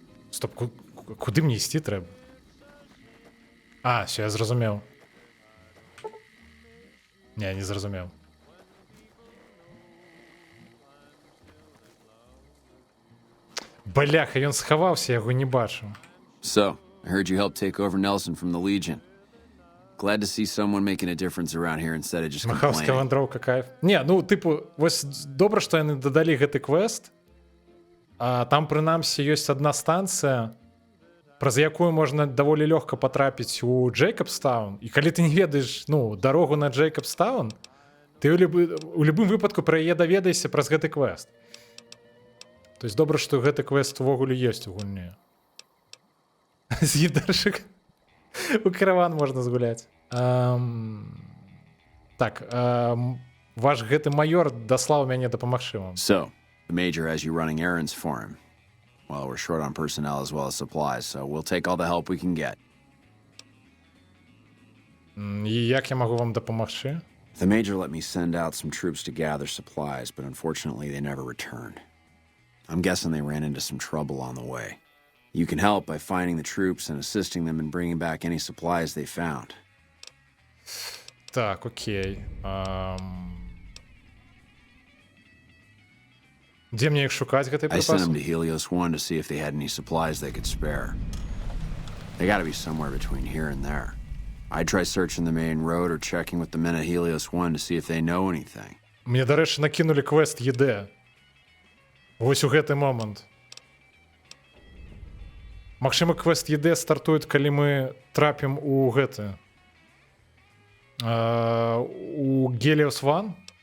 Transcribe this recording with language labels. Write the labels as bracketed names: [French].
[Belarusian] Стоп, куды мне ісці трэба? А, все, я зразумеў. Не зразумеў. Бляха, ён схаваўся, я яго не бачу. [English] So, I heard you helped take over Nelson from the Legion. Glad to see someone making a difference around here instead of just [Belarusian] Махаўская [English] complaining. [Belarusian] вандроўка, кайф. Не, ну, тыпу, вось добра, што яны дадалі гэты квест. А там, прынамсі, ёсць адна станцыя, праз якую можна даволі лёгка патрапіць у Джейкабстаун. І калі ты не ведаеш, ну, дарогу на Джейкабстаун, ты у любым выпадку пра яе даведаешся праз гэты квест. [Russian] То есть [Belarusian] добра, што гэты квест увогуле ёсць у гульні. З'едаршык. У караван можна згуляць. Так, ваш гэты майор даслаў мяне дапамагчы вам. [English] So, the Major has you running errands for him. Well, we're short on personnel as well as supplies, so we'll take all the help we can get. [Belarusian] І як я магу вам дапамагчы? [English] The Major let me send out some troops to gather supplies, but unfortunately they never returned. I'm guessing they ran into some trouble on the way. You can help by finding the troops and assisting them in bringing back any supplies they found. [Belarusian] Так, окей. Дзе мне іх шукаць, гэтай [English] I sent them to [Belarusian] припасы? [English] Helios 1 to see if they had any supplies they could spare. They gotta be somewhere between here and there. I'd try searching the main road or checking with the men at Helios 1 to see if they know anything. [Belarusian] Мне, дарэчы, накінулі квест ЕД. Вось у гэты момант. Магчыма, квест ЕД стартует, калі мы трапім у гэты... у Helios 1?